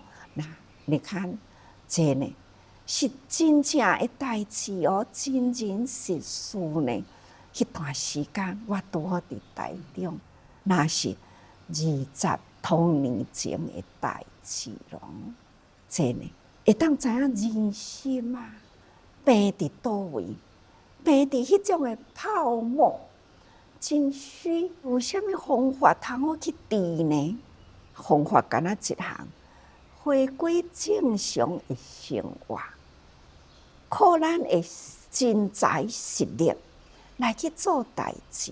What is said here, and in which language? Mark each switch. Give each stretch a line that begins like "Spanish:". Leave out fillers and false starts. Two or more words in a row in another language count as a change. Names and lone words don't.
Min Nan Chinese: 那你看，这呢是真正的代志哦，真人实事呢。迄段时间，我拄好伫台中，那是20多年前的代志咯。这呢，会当知影人心啊，病伫倒位，病伫迄种的泡沫，真虚有啥物方法通好去治呢？方法敢若一项，回归正常的生活，靠咱的真才实力来去做代志。